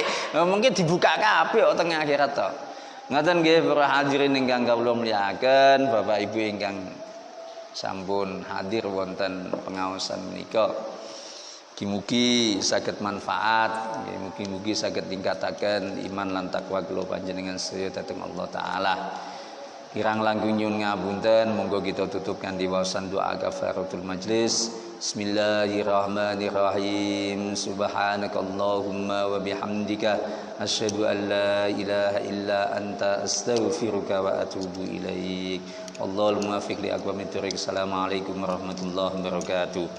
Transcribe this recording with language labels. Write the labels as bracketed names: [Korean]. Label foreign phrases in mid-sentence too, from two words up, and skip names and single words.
[Javanese] Mungkin dibuka kabeh kok teng akhirat to. Ngoten nggih para hadirin ingkang kawula mulyakaken, Bapak Ibu ingkang sampun hadir wonten pengaosan menika. Mugi-mugi saged manfaat, mugi-mugi saged ningkataken iman lan takwa kula panjenengan sedaya dhateng Allah taala. Kirang langkung nyuwun ngapunten, monggo kita tutup kanthi waosan doa [Arabic] كفارة المجلس. بسم الله الرحمن الرحيم. سبحانك اللهم وبحمدك أشهد أن لا إله إلا أنت أستغفرك وأتوب إليك. والله الموفق لأقوم الطريق. السلام عليكم ورحمة الله وبركاته.